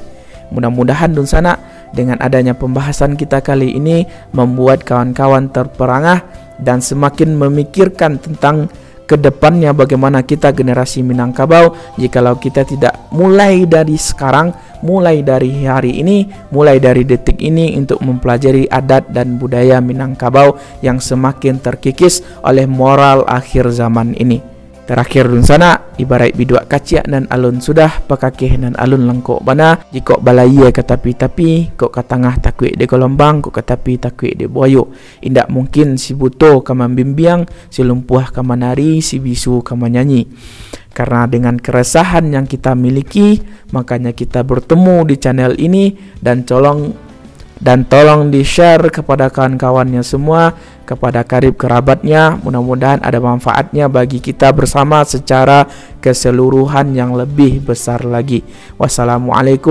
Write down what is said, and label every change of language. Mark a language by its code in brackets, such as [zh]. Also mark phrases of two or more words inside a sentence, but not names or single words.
[id] Mudah-mudahan Dun Sana dengan adanya pembahasan kita kali ini membuat kawan-kawan terperangah dan semakin memikirkan tentang kedepannya bagaimana kita generasi Minangkabau jikalau kita tidak mulai dari sekarang, mulai dari hari ini, mulai dari detik ini untuk mempelajari adat dan budaya Minangkabau yang semakin terkikis oleh moral akhir zaman ini. [min] Terakhir Dun Sana, ibarat biduak kaciak dan alun sudah pakakeh dan alun lengkok bana, jika balaya ke tapi-tapi, kok ke tengah takwik di gelombang, kok ke tapi takwik di buayo. Indak mungkin si buto kama bimbiang, si lumpuh kama nari, si bisu kama nyanyi. [id] Karena dengan keresahan yang kita miliki, makanya kita bertemu di channel ini dan tolong di-share kepada kawan-kawannya semua, kepada karib kerabatnya. Mudah-mudahan ada manfaatnya bagi kita bersama secara keseluruhan yang lebih besar lagi.